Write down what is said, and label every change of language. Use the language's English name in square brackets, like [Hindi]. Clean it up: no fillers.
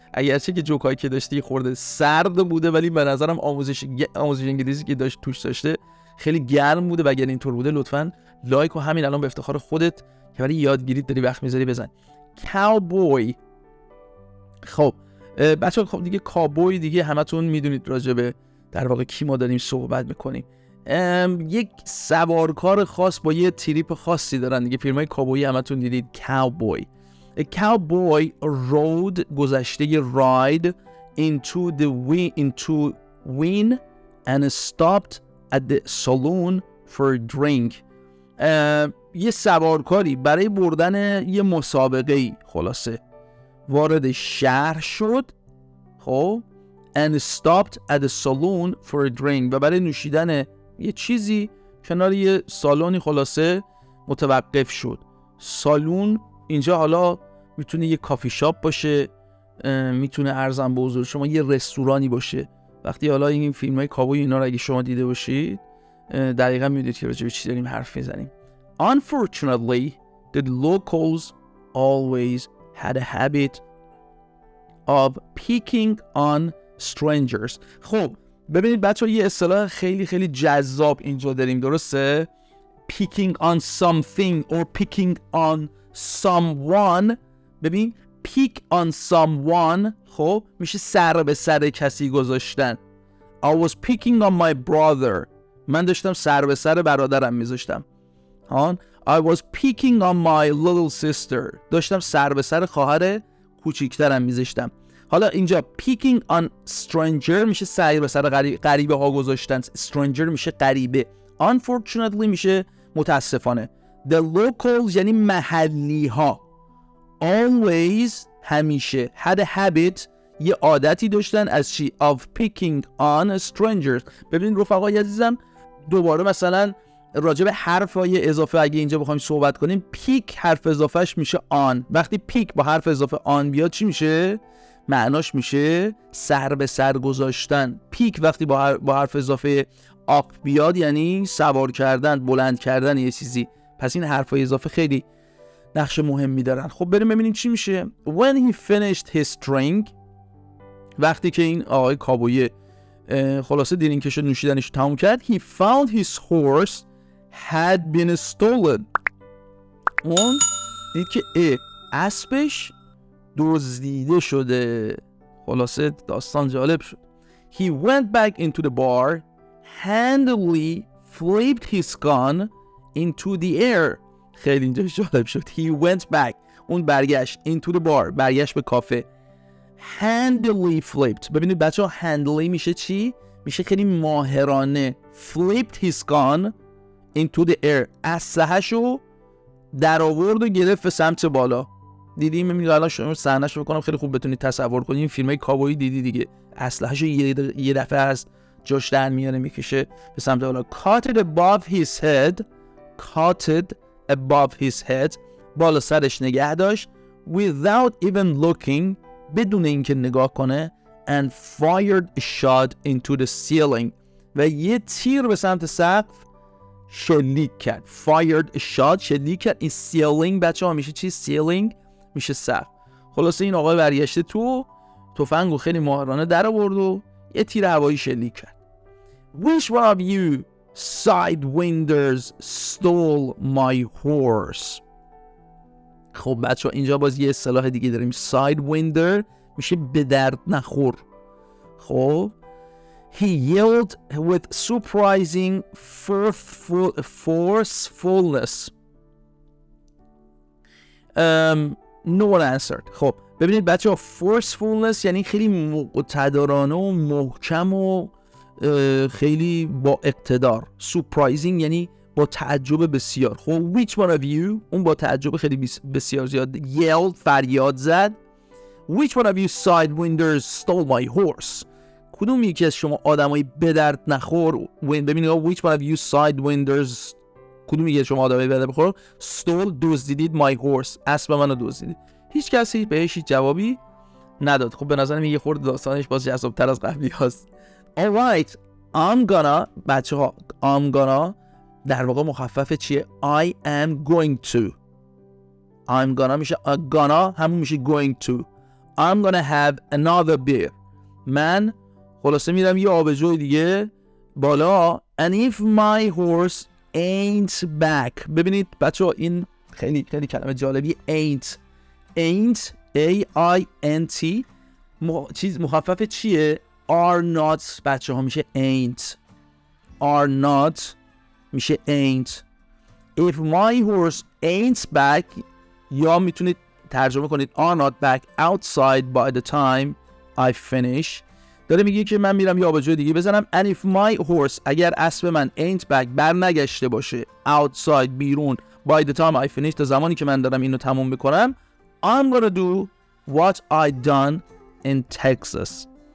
[Persian] اگرچه که جوکایی که داشتی خورده سرد بوده، ولی به نظرم آموزش انگلیسی که توش داشته خیلی گرم بوده و اگر اینطور بوده لطفاً لایک و همین الان به افتخار خودت که برای یادگیری داری وقت میذاری بزن. کاوبوی. خب بچه‌ها خب دیگه کاوبوی دیگه همتون میدونید راجع به در واقع کی ما داریم صحبت میکنیم. یک سوارکار خاص با یه تریپ خاصی دارن دیگه. فیلمای کاوبویی همتون دیدید. کاوبوی. [English] A cowboy rode گذشته ride into wind and stopped at the saloon for a drink. [Persian] یه سوارکاری برای بردن یه مسابقه‌ای خلاصه وارد شهر شد، خب [English] and stopped at the saloon for a drink [Persian] و برای نوشیدن یه چیزی کنار یه سالونی خلاصه متوقف شد. سالون اینجا حالا میتونه یه کافی شاپ باشه، میتونه عرضم به حضور شما یه رستورانی باشه. وقتی حالا این فیلم‌های کاوبوی اینا رو اگه شما دیده باشید دقیقاً میدونید که راجع به چی داریم حرف میزنیم. [English] Unfortunately, the locals always had a habit of picking on strangers. [Persian] خب ببینید بچه‌ها یه اصطلاح خیلی خیلی جذاب اینجا داریم، درسته؟ [English] Picking on something or picking on someone. [Persian] ببین [English] pick on someone [Persian] خب میشه سر به سر کسی گذاشتن. [English] I was picking on my brother. [Persian] من داشتم سر به سر برادرم میذاشتم. [English] I was picking on my little sister. [Persian] داشتم سر به سر خواهر کوچیکترم میذاشتم. حالا اینجا [English] picking on stranger [Persian] میشه سر به سر غریبه ها گذاشتن. stranger میشه غریبه. Unfortunately میشه متاسفانه. [English] The locals [Persian] یعنی محلی ها. Always همیشه. [English] Had a habit [Persian] یه عادتی داشتن از چی؟ [English] Of picking on strangers. [Persian] ببینید رفقای عزیزم دوباره مثلا راجع به حرفای اضافه اگه اینجا بخوایم صحبت کنیم، پیک حرف اضافهش میشه آن. وقتی پیک با حرف اضافه آن بیاد چی میشه؟ معناش میشه سر به سر گذاشتن. پیک وقتی با حرف اضافه آپ بیاد یعنی سوار کردن، بلند کردن یه چیزی. پس این حرفای اضافه خیلی نقش مهمی دارن. خب بریم ببینیم چی میشه. [English] When he finished his drink [Persian] وقتی که این آقای کاوبوی خلاصه درینکش نوشیدنش تموم کرد [English] he found his horse had been stolen. [Persian] اون دید که اسبش دزدیده شده. خلاصه داستان جالب شد. [English] He went back into the bar handily flipped his gun into the air. [Persian] خیلی اینجا جالب شد. [English] He went back [Persian] اون برگشت [English] into the bar [Persian] برگشت به کافه. [English] handily flipped. [Persian] ببینید بچه ها handily میشه چی؟ میشه خیلی ماهرانه. [English] flipped his gun into the air. [Persian] اسلحه‌شو در آورد و گرفت به سمت بالا. دیدیم میگم الان شما صحنه‌شو بکنم خیلی خوب بتونید تصور کنید. این فیلمای کاوبویی دیدی دیگه. اسلحه‌شو یه دفعه از جاش در میاره میکشه به سمت بالا. [English] caught it above his head. caught it above his head. [Persian] بالا سرش نگه داشت. [English] without even looking. [Persian] بدون اینکه نگاه کنه. [English] and fired a shot into the ceiling. [Persian] و یه تیر به سمت سقف شلیک کرد. [English] fired a shot، [Persian] شلیک کرد. این ceiling بچه ها میشه چی؟ ceiling میشه سقف. خلاصه این آقای برگشته تو تفنگو خیلی ماهرانه در آورد و یه تیر هوایی شلیک کرد. [English] Which one of you sidewinders stole my horse؟ [Persian] خب بچه ها اینجا باز یه اصطلاح دیگه داریم. sidewinder میشه به درد نخور. [English] خب He yelled with surprising forcefulness. No one answered. [Persian] خب ببینید بچه ها forcefulness یعنی خیلی مقتدرانه و محکم و خیلی با اقتدار. surprising یعنی با تعجب بسیار. خب [English] which one of you، [Persian] اون با تعجب خیلی بسیار زیاد yelled، فریاد زد. [English] which one of you sidewinders stole my horse؟ [Persian] کدوم یکی از شما آدمای به درد نخور، ببینید [English] which one of you sidewinders، [Persian] کدوم یکی از شما آدمای به درد نخور stole، دزدیدید [English] my horse، [Persian] اسب منو دزدیدید. هیچ کسی بهش هیچ جوابی نداد. خب به نظرم یه خورده داستانش باز جذاب‌تر از قبلی هست. [English] alright I'm gonna، [Persian] بچه ها [English] I'm gonna [Persian] در واقع مخفف چیه؟ [English] I am going to. I'm gonna میشه gonna [Persian] همون میشه [English] going to. I'm gonna have another beer. [Persian] من خلاصه میرم یه آبجوی دیگه بالا. [English] And if my horse ain't back. [Persian] ببینید بچه ها این خیلی خیلی کلمه جالبی. ain't A-I-N-T چیز مخفف چیه؟ [English] are not [Persian] بچه ها میشه ain't. [English] are not میشه ain't. if my horse ain't back [Persian] یا میتونید ترجمه کنید [English] are not back outside by the time I finish. [Persian] داره میگه که من میرم یه آبجوی دیگه بزنم. [English] and if my horse [Persian] اگر اسب من [English] ain't back [Persian] بر نگشته باشه [English] outside بیرون by the time I finish [Persian] تا زمانی که من دارم اینو تموم بکنم [English] I'm gonna do what I done in Texas.